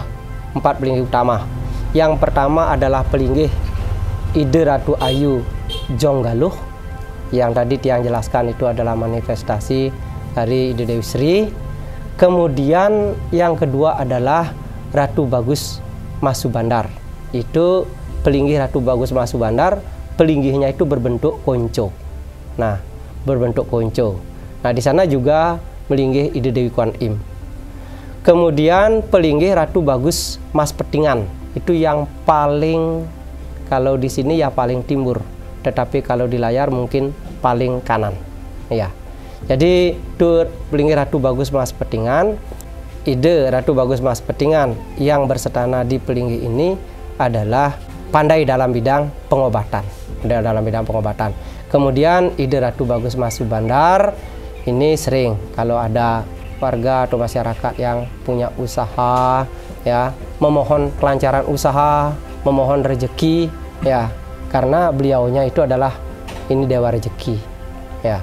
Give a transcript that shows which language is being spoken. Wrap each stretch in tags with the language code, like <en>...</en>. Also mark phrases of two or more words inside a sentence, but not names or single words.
<id>4 pelinggih utama. Yang pertama adalah pelinggih Ide Ratu Ayu Jonggaluh, yang tadi Tiang jelaskan itu adalah manifestasi dari Ide Dewi Sri. Kemudian yang kedua adalah Ratu Bagus Masubandar. Itu pelinggih Ratu Bagus Masubandar, pelinggihnya itu berbentuk konco. Nah, berbentuk konco. Nah, di sana juga melinggih Ide Dewi Kuan Im. Kemudian pelinggih Ratu Bagus Mas Petingan. Itu yang paling, kalau di sini ya paling timur, tetapi kalau di layar mungkin paling kanan. Ya. Jadi itu pelinggih Ratu Bagus Mas Petingan. Ide Ratu Bagus Mas Petingan yang bersetana di pelinggih ini adalah pandai dalam bidang pengobatan. Dalam bidang pengobatan. Kemudian Ide Ratu Bagus Masubandar ini sering kalau ada warga atau masyarakat yang punya usaha, ya, memohon kelancaran usaha, memohon rezeki, ya, karena beliaunya itu adalah ini dewa rezeki, ya.</id>